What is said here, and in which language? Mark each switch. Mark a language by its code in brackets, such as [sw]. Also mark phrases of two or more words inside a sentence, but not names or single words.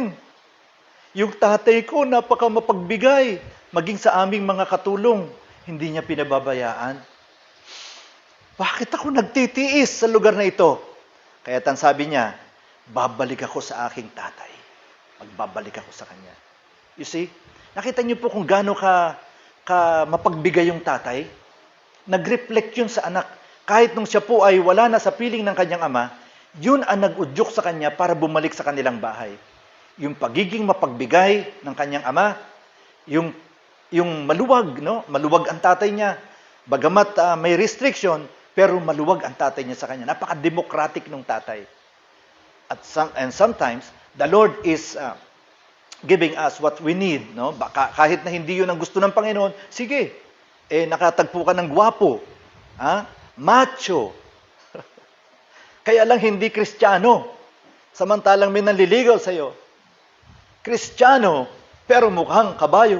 [tl] Yung tatay ko, napaka mapagbigay. Maging sa aming mga katulong, hindi niya pinababayaan. Bakit ako nagtitiis sa lugar na ito? Kaya ang sabi niya, babalik ako sa aking tatay. Magbabalik ako sa kanya. [en] You see? [tl] Nakita niyo po kung gaano ka mapagbigay yung tatay? Nag-reflect yun sa anak. Kahit nung siya po ay wala na sa piling ng kanyang ama, yun ang nag-udyok sa kanya para bumalik sa kanilang bahay. Yung pagiging mapagbigay ng kanyang ama, yung maluwag, no? Maluwag ang tatay niya. Bagamat may restriction, pero maluwag ang tatay niya sa kanya. Napaka-democratic ng tatay. [en] And sometimes, the Lord is giving us what we need, no? [tl] Kahit na hindi yun ang gusto ng Panginoon, sige, nakatagpo ka ng gwapo, macho, kaya lang hindi Kristiyano, samantalang may nanliligaw sa'yo. Kristiyano, pero mukhang kabayo.